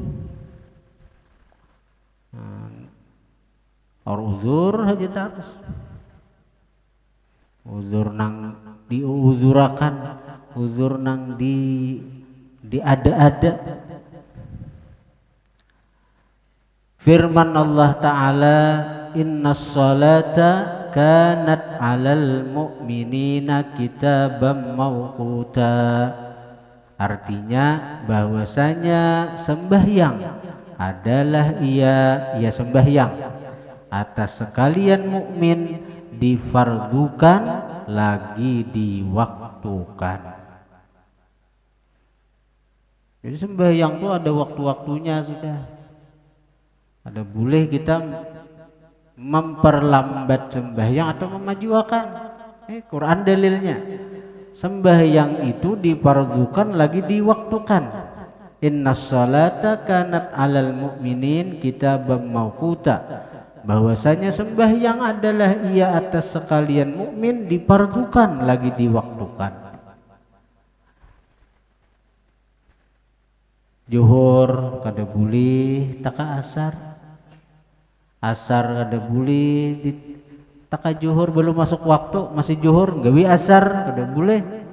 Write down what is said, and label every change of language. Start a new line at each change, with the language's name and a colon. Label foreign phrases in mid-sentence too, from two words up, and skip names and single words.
Banjar: Uzur aja terus. Uzur nang diuzurakan, uzur nang diada-ada. Firman Allah Ta'ala,
Arabic: إن الصلاة كانت على المؤمنين كتابا موقوتا.
Banjar: Artinya bahwasanya sembahyang adalah ia sembahyang atas sekalian mukmin difardukan lagi diwaktukan. Jadi sembahyang itu ada waktu-waktunya sudah. Ada boleh kita memperlambat sembahyang atau memajukan. Quran dalilnya. Sembahyang itu difardukan lagi diwaktukan.
Arabic: إن الصلاة كانت على المؤمنين كتابا موقوتا.
Banjar: Bahwasanya sembahyang adalah ia atas sekalian mukmin difardukan lagi diwaktukan. Zuhur kada boleh taka asar. Asar kada boleh taka zuhur, belum masuk waktu masih zuhur gawi asar kada boleh.